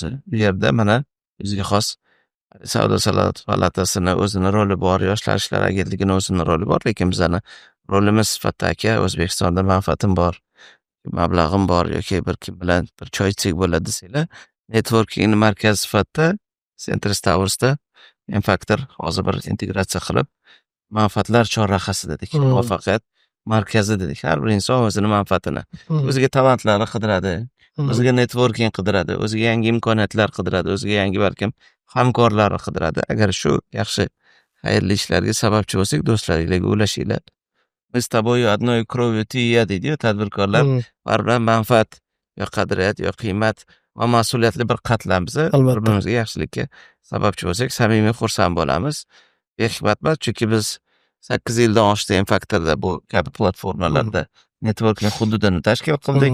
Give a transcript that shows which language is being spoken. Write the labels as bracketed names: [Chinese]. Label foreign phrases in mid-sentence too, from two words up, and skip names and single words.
[Uzbek] Bu yerda mana bizga xos Savdo-sanoat palatasini o'zini roli bor, Yoshlar ishlari agentligini o'zini roli bor, lekin bizani rolimiz sifatida aka O'zbekistonda manfaatim bor, mablag'im bor yoki bir kim bilan bir choy ichsak bo'ladi desanglar, networking markazi sifatida Centris Towers'da M-Factor hozir bir integratsiya qilib, manfaatlar chorrahasi dedik, muvaffaqiyat markazi dedik. Har bir inson o'zini manfaatini, o'ziga talantlarni qidiradi, o'ziga networking qidiradi, o'ziga yangi imkoniyatlar qidiradi, o'ziga yangi balkim hamkorlarni qidiradi. Agar shu yaxshi xayrli ishlarga sababchi bo'lsak, do'stlaringlarga ulashinglar. [Russian] Мы с тобой одной кровью ты и я [Uzbek] deydi tadbirkorlar. Baribir manfaat yo qadriyat yo qiymat va mas'uliyatli bir qatlammiz. Bir-birimizga yaxshilikka sababchi bo'lsak, samimiy xursand bo'lamiz. Behikmatman, chunki biz 8 yildan oshdi M-Factorda bu kabi platformalarda networking hududini tashkil qildik.